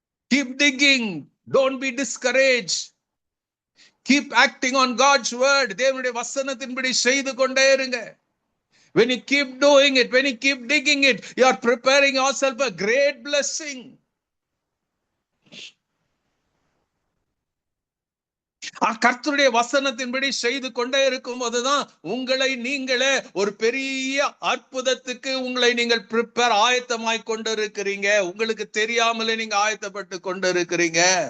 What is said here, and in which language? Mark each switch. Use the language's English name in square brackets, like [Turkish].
[English] Keep digging, don't be discouraged, keep acting on God's word. [Tamil] தேவனுடைய வசனத்தின்படி செய்து கொண்டே இருங்க. [English] When you keep doing it, when you keep digging it, you are preparing yourself a great blessing. [Tamil] கர்த்தருடைய வசனத்தின்படி செய்து கொண்டே இருக்கும் போதுதான் உங்களை நீங்களே ஒரு பெரிய அற்புதத்துக்கு உங்களை நீங்கள் ப்ரிப்பேர் ஆயத்தமாய் கொண்டு இருக்கிறீங்க. உங்களுக்கு தெரியாமலே நீங்க ஆயத்தப்பட்டு கொண்டு இருக்கிறீங்க.